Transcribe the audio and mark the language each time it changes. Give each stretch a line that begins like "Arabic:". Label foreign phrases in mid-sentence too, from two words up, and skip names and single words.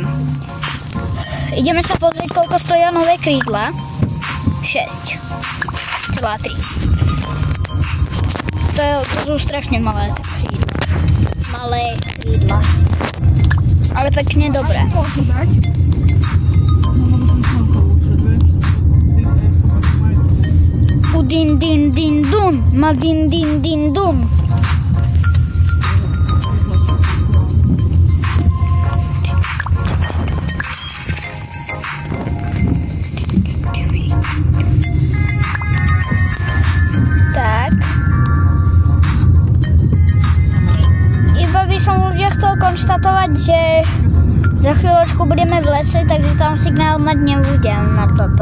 Slovak: Ideme sa pozrieť, koľko stoja nové krídla. 6,3. To sú strašne malé krídla. Malé krídla. Ale pekne dobré. môžu dať. Udin din din dun, ma din din din dun. Tak. Iba by som ľudia chcel konštatovať, že za chvíľočku budeme v lese, takže tam signál mať nebudem na toto.